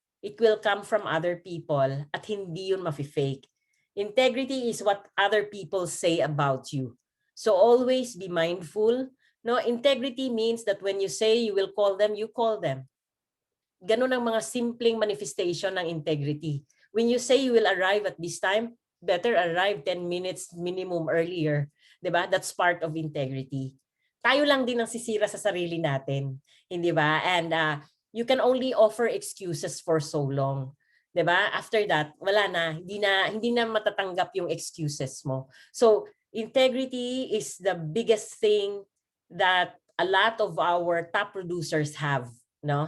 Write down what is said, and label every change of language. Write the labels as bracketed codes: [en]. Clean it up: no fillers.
[en] It will come from other people [tl] at hindi yun mafi-fake. [en] Integrity is what other people say about you. So always be mindful. No, integrity means that when you say you will call them, you call them. [tl] Ganun ang mga simpleng manifestation ng integrity. [en] When you say you will arrive at this time, better arrive 10 minutes minimum earlier. 'Di ba? That's part of integrity. [tl] Tayo lang din ang sisira sa sarili natin, hindi ba? [en] And you can only offer excuses for so long. 'Di ba? After that, [tl] wala na, hindi na matatanggap yung excuses mo. [en] So, integrity is the biggest thing that a lot of our top producers have, no?